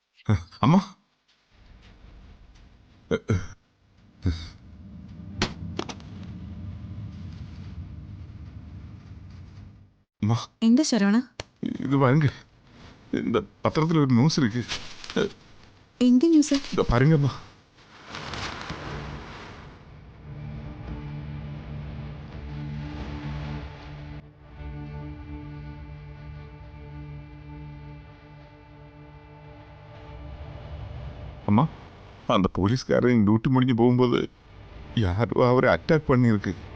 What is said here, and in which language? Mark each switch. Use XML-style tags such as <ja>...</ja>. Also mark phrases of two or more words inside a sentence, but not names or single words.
<ml>അമ്മ அம்மா എന്റെ ശരവണ,</ml> <ta>இது வாங்க இந்த பத்திரத்தில் ஒரு நியூஸ் இருக்கு</ta> <ml>എന്ത് ന്യൂസ്?</ml> <ta>இதை பாருங்கம்மா அம்மா அந்த போலீஸ்காரன் டியூட்டி முடிஞ்சு போகும்போது யாரோ அவரை அட்டாக் பண்ணியிருக்கு.</ta>